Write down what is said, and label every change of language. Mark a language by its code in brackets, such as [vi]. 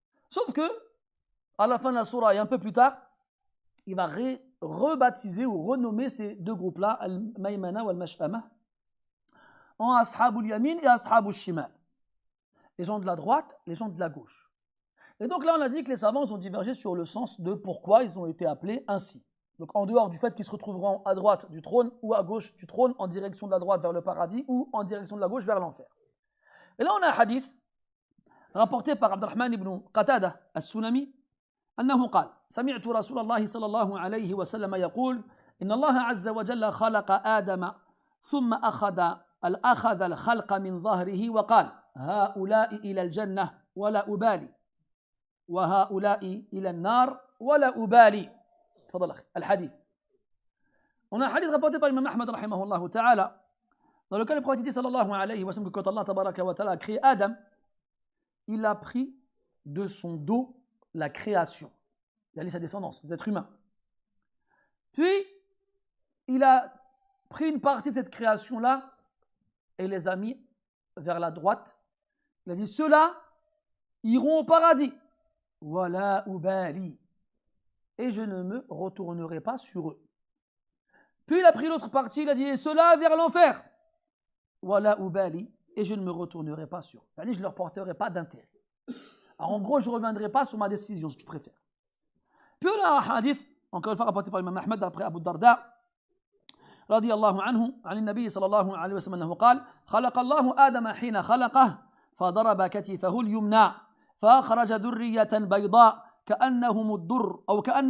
[fr] Sauf que, à la fin de la sourate et un peu plus tard, il va rebaptiser ou renommer ces deux groupes-là, Al-Maymana ou Al-Mash'ama, en Ashabul Yamin et Ashabul Shimal. Les gens de la droite, les gens de la gauche. Et donc là, on a dit que les savants ont divergé sur le sens de pourquoi ils ont été appelés ainsi. Donc en dehors du fait qu'ils se retrouveront à droite du trône ou à gauche du trône, en direction de la droite vers le paradis ou en direction de la gauche vers l'enfer. Et là, on a un hadith rapporté par Abdurrahman ibn Qatada al-Sunami, [ar] أنه قال سمعت رسول الله صلى الله عليه وسلم يقول إن الله عز وجل خلق آدم ثم أخذ الخلق من ظهره وقال هؤلاء إلى الجنة ولا أبالي وهؤلاء إلى النار ولا أبالي. تفضل أخي الحديث. [fr] On a un hadith rapporté par l'imam Ahmad rahimahullah ta'ala dans lequel le prophète dit sallallahu alayhi wa sallam que quand Allah tabaraka wa ta'ala a créé Adam, il a pris de son dos la création, c'est-à-dire sa descendance, les êtres humains. Puis, il a pris une partie de cette création-là et les a mis vers la droite. Il a dit, ceux-là iront au paradis. [ar] Wala ubali. [fr] Et je ne me retournerai pas sur eux. Puis, il a pris l'autre partie, il a dit, et ceux-là vers l'enfer. [ar] Wala ubali. [fr] Et je ne me retournerai pas sur eux. C'est-à-dire, je ne leur porterai pas d'intérêt. Alors, en gros, je ne reviendrai pas sur ma décision, si tu préfères. Puis on a un hadith, encore une fois rapporté par l'imam Ahmed, après Abu Darda, [ar] رضي الله عنه عن النبي صلى الله عليه وسلم أنه قال خلق الله آدم حين خلقه فضرب كتفه اليمنى فأخرج ذرية بيضاء كأنهم الدر أو